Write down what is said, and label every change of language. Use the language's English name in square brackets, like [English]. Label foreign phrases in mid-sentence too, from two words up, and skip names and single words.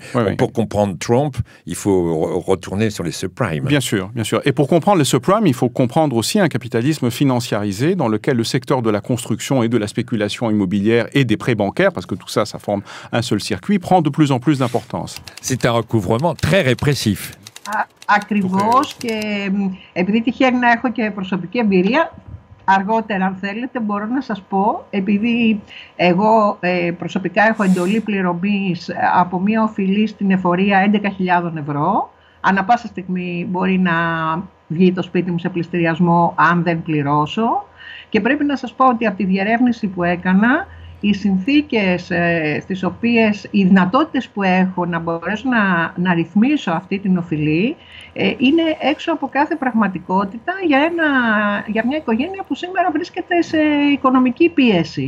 [French] Pour comprendre Trump, il faut retourner sur les subprimes. Bien sûr, bien sûr. Et pour comprendre les subprimes, il faut comprendre aussi un capitalisme financiarisé dans lequel le secteur de la construction et de la spéculation immobilière et des prêts bancaires, parce que tout ça, ça forme un seul circuit, prend de plus en plus d'importance. C'est un recouvrement très répressif. [Greek] Ακριβώς, και επειδή τυχαίνει να έχω και προσωπική εμπειρία, αργότερα αν θέλετε μπορώ να σας πω, επειδή εγώ προσωπικά έχω εντολή πληρωμής από μία οφειλή στην εφορία 11.000 €, ανά πάσα στιγμή μπορεί να βγει το σπίτι μου σε πληστηριασμό αν δεν πληρώσω, και πρέπει να σας πω ότι από τη διερεύνηση που έκανα, οι συνθήκες στις οποίες, οι δυνατότητες που έχω να μπορέσω να ρυθμίσω αυτή την οφειλή είναι έξω από κάθε πραγματικότητα για μια οικογένεια που σήμερα βρίσκεται σε οικονομική πίεση.